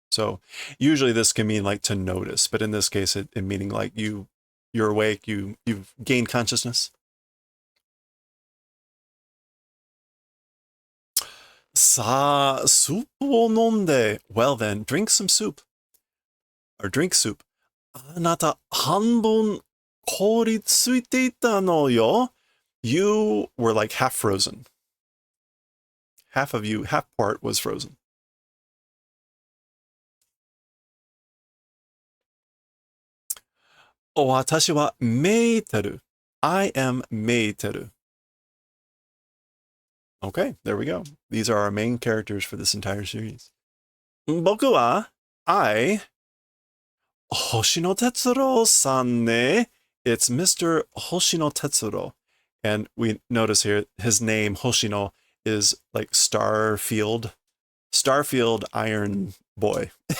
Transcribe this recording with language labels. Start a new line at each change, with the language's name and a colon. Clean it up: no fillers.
English: So usually this can mean like to notice, but in this case, it meaning like you're awake, you've gained consciousness.
Japanese: さあ、スープを飲んで.
English: Well then, drink some soup. Or drink soup.
Japanese: あなた、半分凍りついていたのよ.
English: You were like half frozen. Half part was frozen.
Japanese: 私はメーテル.
English: I am
Japanese: メーテル.
English: Okay, there we go. These are our main characters for this entire series.
Japanese: 僕は I 星野哲郎さんね.
English: It's Mr. Hoshino Tetsuro. And we notice here his name, Hoshino, is like Starfield Iron Boy.